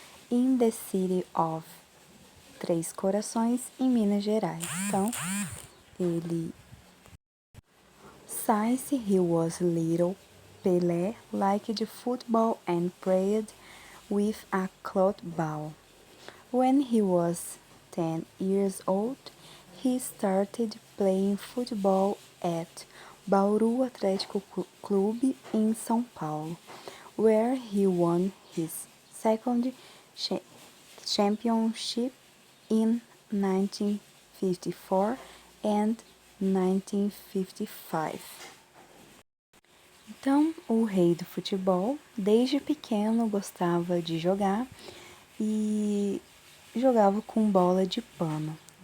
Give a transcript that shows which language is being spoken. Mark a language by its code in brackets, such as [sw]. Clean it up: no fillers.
[en] in the city of Três Corações, em Minas Gerais. [pt] Então, ele... [en] Since he was little, Pelé liked football and played with a cloth ball. When he was 10 years old, he started playing football at Bauru Atlético Clube in São Paulo, where he won his second championship in 1954 and 1955. [pt] Então, o rei do futebol, desde pequeno, gostava de jogar e jogava com bola de pano.